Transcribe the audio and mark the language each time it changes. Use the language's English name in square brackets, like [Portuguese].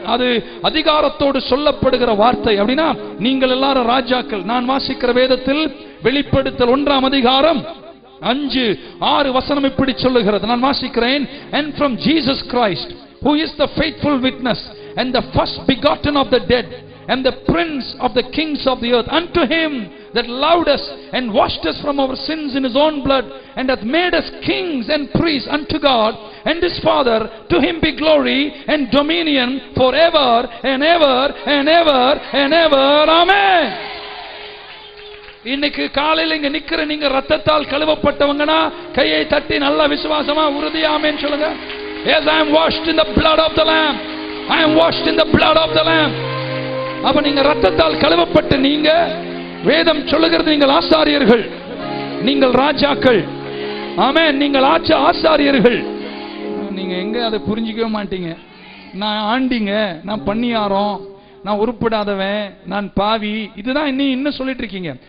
[Tamil] அது அதிகாரத்தோடு சொல்லப்படுகிற வார்த்தை. அப்படின்னா நீங்கள் எல்லாரும் ராஜாக்கள். நான் வாசிக்கிற வேதத்தில் வெளிப்படுத்தல் 1ஆம் அதிகாரம் 5-6 வசனம் இப்படி சொல்லுகிறது. நான் வாசிக்கிறேன். [English] And from Jesus Christ, who is the faithful witness and the first begotten of the dead and the prince of the kings of the earth, unto him that loved us and washed us from our sins in his own blood and hath made us kings and priests unto God and his Father, to him be glory and dominion forever and ever and ever and ever. Amen. [Tamil] இன்னைக்கு காலையில இங்க நிக்கிற நீங்க ரத்தத்தால் கழுவப்பட்டவங்கனா கையை தட்டி நல்ல விசுவாசமா உறுதியா ஆமென் சொல்லுங்க. [English] Yes, I am washed in the blood of the Lamb. I am washed in the blood of the Lamb. [Tamil] அப்ப நீங்க ரத்தத்தால் கழுவப்பட்ட நீங்க, வேதம் சொல்லுகிறது, நீங்கள் ஆசாரியர்கள், நீங்கள் ராஜாக்கள். ஆமென். நீங்கள் ஆசாரியர்கள். நீங்க எங்க அதை புரிஞ்சிக்கவே மாட்டீங்க. நான் ஆண்டிங்க, நான் பண்ணியாரோம், நான் உருப்படாதவன், நான் பாவி, இதுதான் இன்னும் சொல்லிட்டு இருக்கீங்க.